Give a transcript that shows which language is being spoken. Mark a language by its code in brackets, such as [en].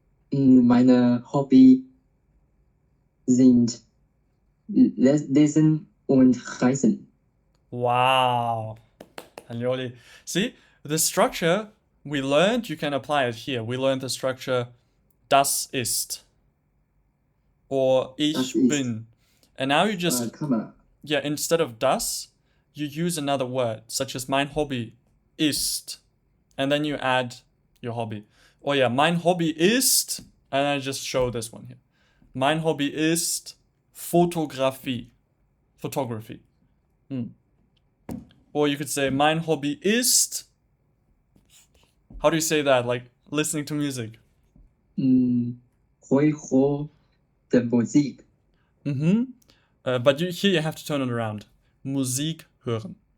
[de] Meine Hobby sind Lesen und Reisen. [en] Wow. See, the structure we learned, you can apply it here. We learned the structure [de] das ist [en] or [de] ich bin. [en] And now you just, instead of das, you use another word, such as [de] mein Hobby ist. [en] And then you add your hobby. Oh yeah, [de] mein Hobby ist, [en] and I just show this one here. [de] Mein Hobby ist Photography. [en] Or you could say, [de] mein Hobby ist, [en] how do you say that? Like listening to music. [de] Höre der Musik. [en] But here you have to turn it around. [de] Musik hören.